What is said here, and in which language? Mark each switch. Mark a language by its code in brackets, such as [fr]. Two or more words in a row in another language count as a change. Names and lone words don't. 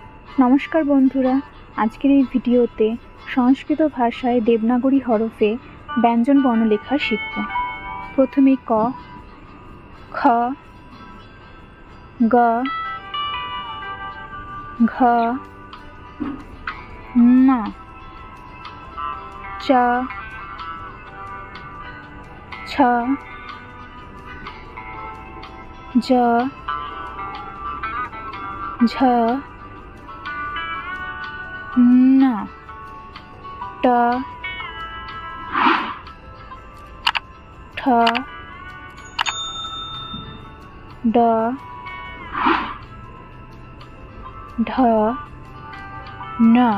[bn] নমস্কার বন্ধুরা, আজকের এই ভিডিওতে সংস্কৃত ভাষায় দেবনাগরী হরফে ব্যঞ্জন বর্ণ লেখা শিখব। প্রথমে ক, খ, গ, ঘ, ম, চ, ছ, জ, ঝ, ন, ট, ঠ, ড, ঢ, ন।